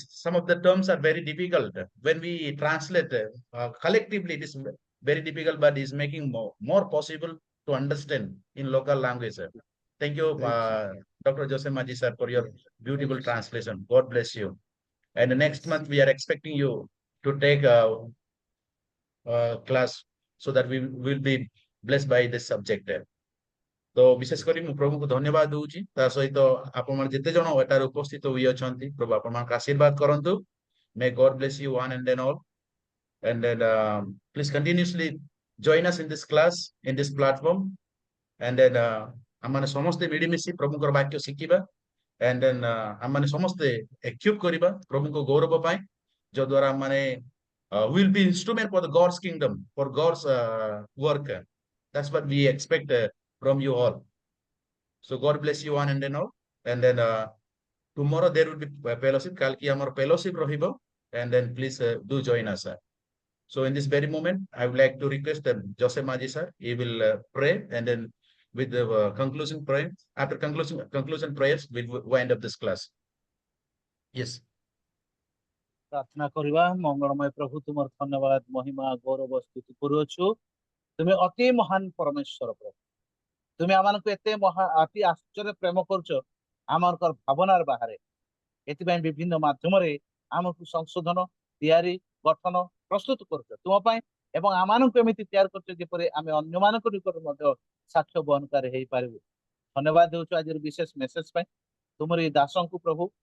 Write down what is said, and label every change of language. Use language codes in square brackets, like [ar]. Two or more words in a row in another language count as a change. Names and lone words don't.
[en] Some of the terms are very difficult. When we translate collectively, it is very difficult, but is making more possible to understand in local language, sir. Thank you, Thank you. Dr. Joseph Maji, sir, for your Yes. beautiful Thank you, sir. translation. God bless you. And the next Yes. month, we are expecting you to take a class so that we will be blessed by this subject. [or] ତ ବିଶେଷ କରି ମୁଁ ପ୍ରଭୁଙ୍କୁ ଧନ୍ୟବାଦ ଦଉଛି ତା ସହିତ ଆପଣମାନେ ଯେତେ ଜଣ ଏଠାରେ ଉପସ୍ଥିତ ହୋଇ ଅଛନ୍ତି ପ୍ରଭୁ ଆପଣମାନଙ୍କୁ ଆଶୀର୍ବାଦ କରନ୍ତୁ [en] may God bless you one and then all and then please continuously join us in this class in this platform and then [or] ଆମମାନେ ସମସ୍ତେ ମିଳିମିଶି ପ୍ରଭୁଙ୍କର ବାକ୍ୟ ଶିଖିବା [en] and then [or] ଆମମାନେ ସମସ୍ତେ equip କରିବା ପ୍ରଭୁଙ୍କ ଗୌରବ ପାଇଁ ଯଦ୍ୱାରା ଆମମାନେ [en] will be instrument for the God's kingdom for God's work. That's what we expect from you all. So God bless you one and then all. And then tomorrow there will be fellowship. [or] Kalki amar fellowship rohibo. [en] And then please do join us. So in this very moment, I would like to request that Joseph Maji sir, he will pray and then with the conclusion prayer, after conclusion prayers, we'll wind up this class. Yes. [or] ପ୍ରାର୍ଥନା କରିବା ମଙ୍ଗଳମୟ ପ୍ରଭୁ ତୁମର ଧନ୍ୟବାଦ ମହିମା ଗୌରବ ସ୍ତୁତି କରୁଅଛୁ ତୁମେ ଅତି ମହାନ ପରମେଶ୍ୱର ପ୍ରଭୁ ତୁମେ ଆମମାନଙ୍କୁ ଏତେ ଅତି ଆଶ୍ଚର୍ଯ୍ୟ ପ୍ରେମ କରୁଛ ଆମଙ୍କର ଭାବନାର ବାହାରେ ଏଥିପାଇଁ ବିଭିନ୍ନ ମାଧ୍ୟମରେ ଆମକୁ ସଂଶୋଧନ ତିଆରି ଗଠନ ପ୍ରସ୍ତୁତ କରୁଛ ତୁମ ପାଇଁ ଏବଂ ଆମମାନଙ୍କୁ ଏମିତି ତିଆରି କରୁଛ ଯେପରି ଆମେ ଅନ୍ୟମାନଙ୍କ ନିକଟରେ ମଧ୍ୟ ସାକ୍ଷ୍ୟ ବହନକାରୀ ହେଇପାରିବୁ ଧନ୍ୟବାଦ ଦେଉଛୁ ଆଜିର ବିଶେଷ ମେସେଜ ପାଇଁ ତୁମର ଏଇ ଦାସଙ୍କୁ ପ୍ରଭୁ